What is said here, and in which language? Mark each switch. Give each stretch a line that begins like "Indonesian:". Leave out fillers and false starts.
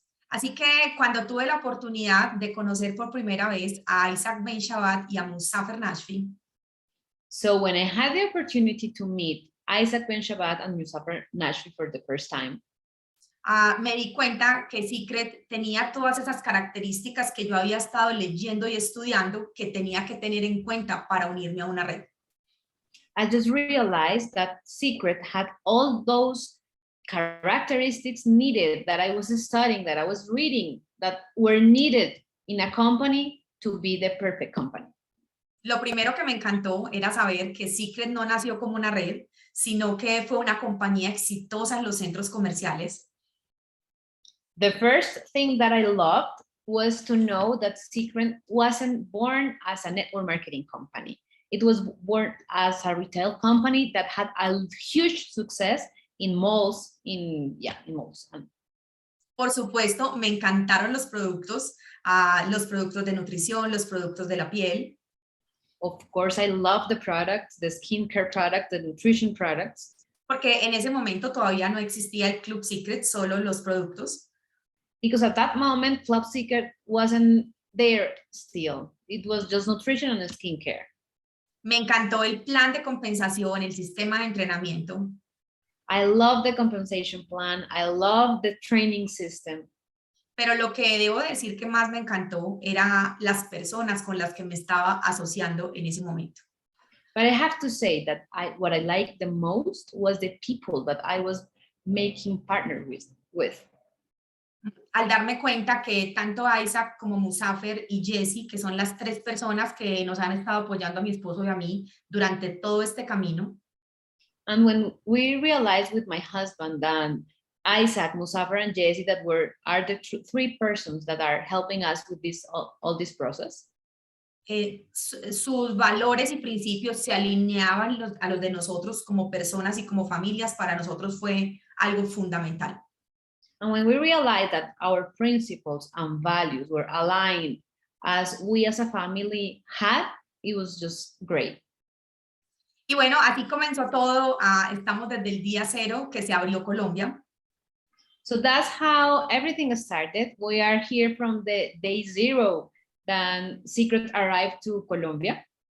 Spanish: Así que cuando tuve la oportunidad de conocer por primera vez a Isaac Ben Shabbat y a Muzafer Nashfi,
English: so when I had the opportunity to meet Isaac Ben Shabbat and Muzafer Nashfi for the first time,
Spanish: me di cuenta que Secret tenía todas esas características que yo había estado leyendo y estudiando que tenía que tener en cuenta para unirme a una red.
English: I just realized that Secret had all those characteristics needed that I was studying, that I was reading, that were needed in a company to be the perfect company.
Spanish: Lo primero que me encantó era saber que Secret no nació como una red, sino que fue una compañía exitosa en los centros comerciales.
English: The first thing that I loved was to know that Secret wasn't born as a network marketing company. It was born as a retail company that had a huge success in malls, in malls.
Spanish: Por supuesto, me encantaron los productos de nutrición, los productos de la piel.
English: Of course, I love the products, the skincare products, the nutrition products.
Spanish: Porque en ese momento todavía no existía el Club Secret, solo los productos.
English: Because at that moment, Club Secret wasn't there still. It was just nutrition and skincare.
Spanish: Me encantó el plan de compensación, el sistema de entrenamiento.
English: I love the compensation plan. I love the training system.
Spanish: Pero lo que debo decir que más me encantó era las personas con las que me estaba asociando en ese momento.
English: But I have to say that what I liked the most was the people that I was making partner with.
Spanish: Al darme cuenta que tanto Isaac como Musafer y Jessie, que son las tres personas que nos han estado apoyando a mi esposo y a mí durante todo este camino,
English: And when we realized with my husband that Isaac, Musafer, and Jessie that are the three persons that are helping us with this all this process,
Spanish: sus valores y principios se alineaban a los de nosotros como personas y como familias, para nosotros fue algo fundamental.
English: and when we realized that our principles and values were aligned as we as a family had, it was just great.
Spanish: Y bueno, así comenzó todo. Estamos desde el día cero que se abrió Colombia.
English: So that's how everything started. We are here from the day zero that Secret arrived to Colombia.